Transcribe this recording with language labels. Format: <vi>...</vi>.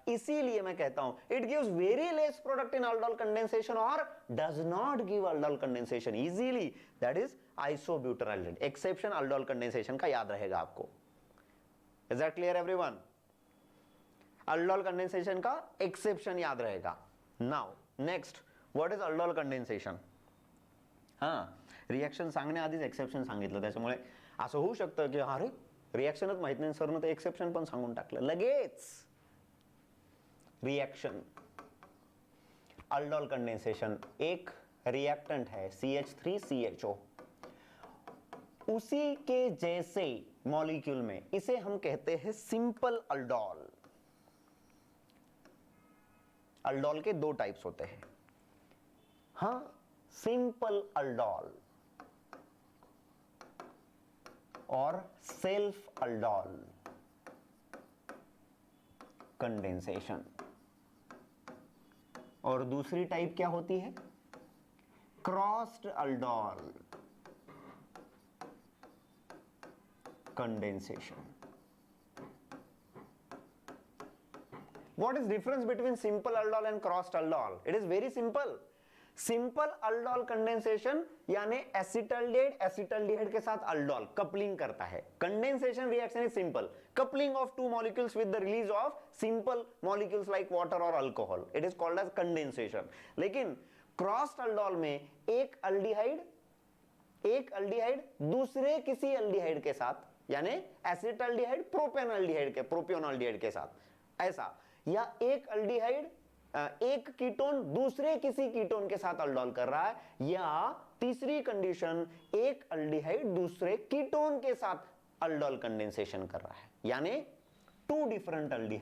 <en>इसीलिए मैं कहता हूं it gives very less product in aldol condensation और does not give aldol condensation easily, that is isobutyl.</en> <hi>Exception aldol condensation का याद रहेगा आपको।</hi> <en>Is that clear everyone?</en> <hi>Aldol condensation का एक्सेप्शन याद रहेगा।</hi> <en>Now next, what is aldol condensation?</en> <mr>हां, reaction सांगणे आधीच एक्सेप्शन सांगितलं, त्याच्यामुळे असं होऊ शकतं की अरे रिएक्शनच माहित नाही सरनं तर एक्सेप्शन पण सांगून टाकलं लगेच।</mr> <hi>रिएक्शन अल्डोल कंडेंसेशन, एक रिएक्टेंट है CH3CHO, उसी के जैसे मॉलिक्यूल में इसे हम कहते हैं सिंपल अल्डोल। अल्डोल के दो टाइप्स होते हैं, हां, सिंपल अल्डोल और सेल्फ अल्डोल कंडेंसेशन। और दूसरी टाइप क्या होती है? Crossed aldol condensation.</hi> <en>What is difference between simple aldol and crossed aldol? It is very simple.</en> <hi>Simple aldol condensation यानी एसिटल्डिहाइड एसिटल्डिहाइड के साथ अल्डोल कपलिंग करता है।</hi> <en>Condensation reaction is simple, coupling of two molecules with the release of simple molecules like water और alcohol, it is called as condensation.</en> <hi>लेकिन crossed aldol में एक aldehyde दूसरे किसी अल्डिहाइड के साथ, यानी एसिटल्डिहाइड प्रोपेनॉल्डिहाइड के साथ, ऐसा, या एक अल्डिहाइड एक कीटोन दूसरे किसी कीटोन के साथ अल्डोल कर रहा है, या तीसरी कंडीशन एक अल्डिहाइड दूसरे कीटोन के साथ अल्डोल कंडेंसेशन कर रहा है, यानी टू डिफरेंट</hi>